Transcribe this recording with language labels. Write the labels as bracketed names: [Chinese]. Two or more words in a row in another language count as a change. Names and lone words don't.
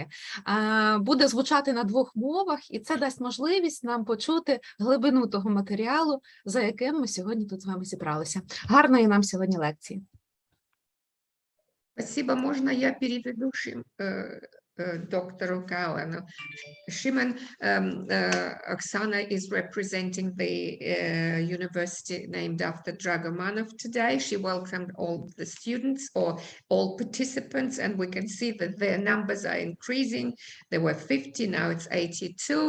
[Ukrainian] Буде звучати на двох мовах, і це дасть можливість нам почути глибину того матеріалу, за яким ми сьогодні тут з вами зібралися. Гарної нам сьогодні лекції. Спасибо. Можна я переведу доктору Кауну? [English] Shimon, Oksana is representing the university named after Dragomanov today. She welcomed all the students or all participants, and we can see that their numbers are increasing. There were 50, now it's 82.